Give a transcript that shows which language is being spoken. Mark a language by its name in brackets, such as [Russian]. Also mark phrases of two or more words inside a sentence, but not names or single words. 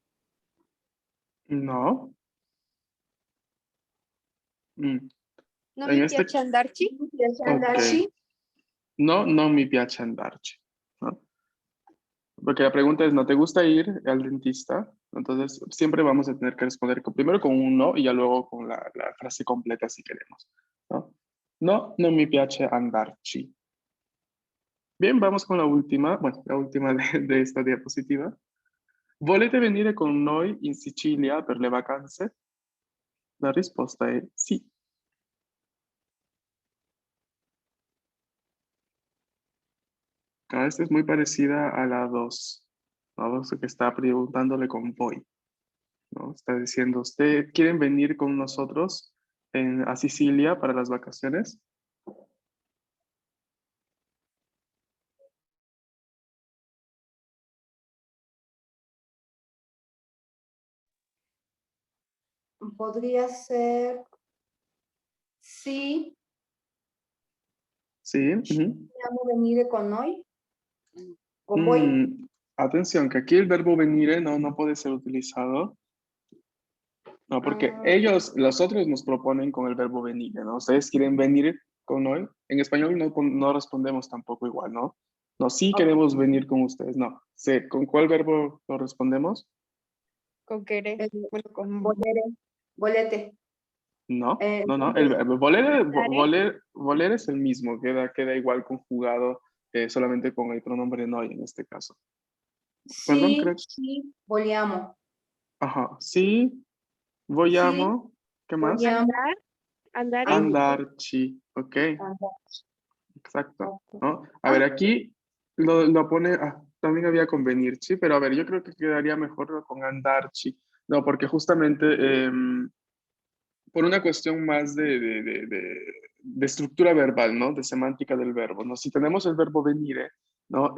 [Spanish] No. Mm, No En mi este, [Italian] piace andarci. ¿Piace ok. andarci? No, no mi piace andarci, [Spanish] ¿no? Porque la pregunta es, ¿no te gusta ir al dentista? Entonces, siempre vamos a tener que responder primero con un no y ya luego con la frase completa si queremos, ¿no? [Italian] No, no mi piace andarci. [Spanish] Bien, vamos con la última, bueno, la última de esta diapositiva. [Italian] Volete venire con noi in Sicilia per le vacanze? La risposta è sì. [Spanish] Esta es muy parecida a la 2, ¿no? Que está preguntándole con voy, ¿no? Está diciendo, ¿usted quieren venir con nosotros a Sicilia para las vacaciones? Podría ser sí, Sí. Ujú. [Italian] vogliamo venire con noi, con voi. [Spanish] Atención, que aquí el verbo venire no puede ser utilizado. No, porque Ah, ellos, los otros nos proponen con el verbo venire, ¿no? Ustedes quieren venir con hoy. En español no respondemos tampoco igual, ¿no? No, sí ok. queremos venir con ustedes, no. Sí, ¿con cuál verbo lo respondemos? Con querer. Eh, Bueno, con [Italian] volere, volete. [Spanish] No, Eh, no. El verbo voler, Andare. voler es el mismo, queda igual conjugado, solamente con el pronombre noi en este caso. Perdón, sì, creo. [Italian] sì, vogliamo. [Spanish] Ajá, sí, [Italian] Sì, vogliamo, [Spanish] ¿qué más? [Italian] vogliamo Andar. Andare. Andarci, ok. andarci. [Spanish] Exacto, Ok. ¿no? A ver, Ah, aquí lo pone, también había convenirci, pero a ver, yo creo que quedaría mejor con andarci, no, porque justamente por una cuestión más de estructura verbal, ¿no? De semántica del verbo, ¿no? Si tenemos el verbo venire, ¿no?